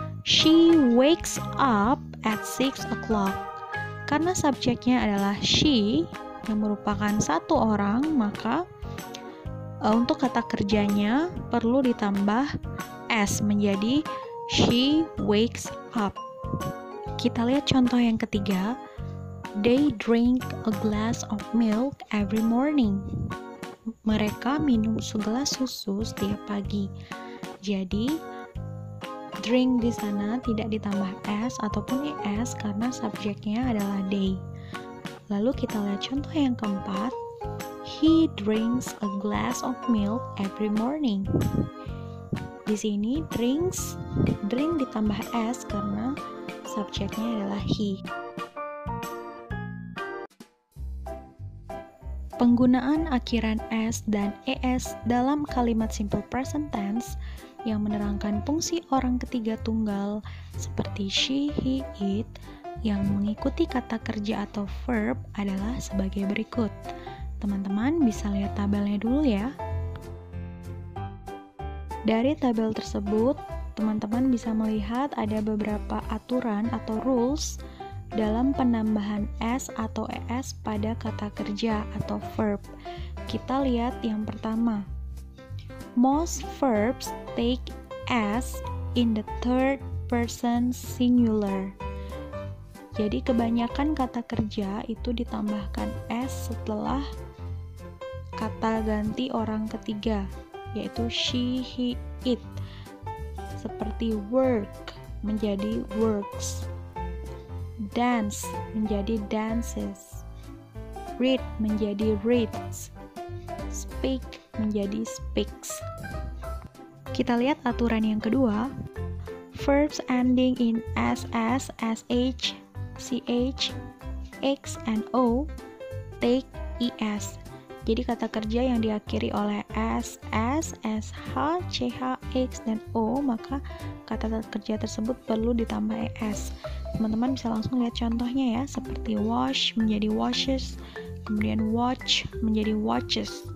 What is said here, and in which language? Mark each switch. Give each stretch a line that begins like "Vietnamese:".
English: She wakes up at 6 o'clock.
Indonesian: Karena subjeknya adalah she yang merupakan satu orang, maka untuk kata kerjanya perlu ditambah s menjadi
English: she wakes up.
Indonesian: Kita lihat contoh yang ketiga.
English: They drink a glass of milk every morning.
Indonesian: Mereka minum segelas susu setiap pagi. Jadi drink di sana tidak ditambah s ataupun es karena subjeknya adalah they. Lalu kita lihat contoh yang keempat.
English: He drinks a glass of milk every morning.
Indonesian: Di sini drink ditambah s karena subjeknya adalah he. Penggunaan akhiran s dan es dalam kalimat simple present tense yang menerangkan fungsi orang ketiga tunggal seperti she, he, it yang mengikuti kata kerja atau verb adalah sebagai berikut. Teman-teman bisa lihat tabelnya dulu ya. Dari tabel tersebut, teman-teman bisa melihat ada beberapa aturan atau rules dalam penambahan s atau es pada kata kerja atau verb. Kita lihat yang pertama.
English: Most verbs take s in the third person singular.
Indonesian: Jadi kebanyakan kata kerja itu ditambahkan s setelah kata ganti orang ketiga, yaitu she, he, it. Seperti work menjadi works, dance menjadi dances, read menjadi reads, speak menjadi speaks. Kita lihat aturan yang kedua.
English: Verbs ending in ss, sh, ch, x, and o take es.
Indonesian: Jadi kata kerja yang diakhiri oleh s, sh, ch, x, dan o, maka kata kerja tersebut perlu ditambah es. Teman-teman bisa langsung lihat contohnya ya, seperti wash menjadi washes, kemudian watch menjadi watches.